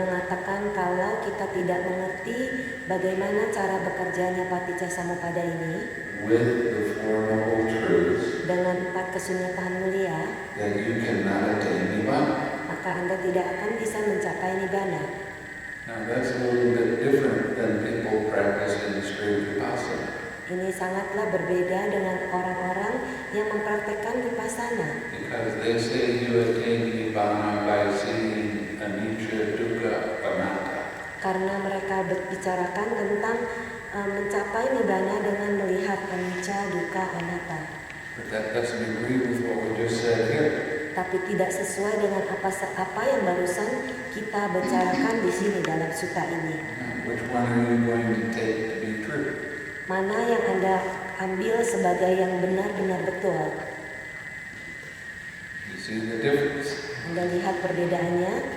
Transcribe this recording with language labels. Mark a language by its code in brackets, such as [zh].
[id] dikatakan kalau kita tidak mengerti bagaimana cara bekerjanya Paticcasamuppada ini [en] with the Four Noble Truths, [id] dengan 4 kesunyatan mulia, [en] then you cannot attain Nibbana. [id] maka Anda tidak akan bisa mencapai Nibbana. [en] Now that's a little bit different than people practicing straight Vipassana, [id] Ini sangatlah berbeda dengan orang-orang yang mempraktekkan Vipassana. [en] because they say you attain Nibbana by seeing anicca, dukkha, anatta. [id] Karena mereka berbicarakan tentang mencapai Nibbana dengan melihat anicca, dukkha, anatta. [en] But that doesn't agree with what we just said here. [id] Tapi tidak sesuai dengan apa yang barusan kita bicarakan di sini dalam sutta ini. [en] Now, which one are you going to take to be true? [id] Mana yang Anda ambil sebagai yang benar-benar betul? [en] You see the difference? [id] Anda lihat perbedaannya?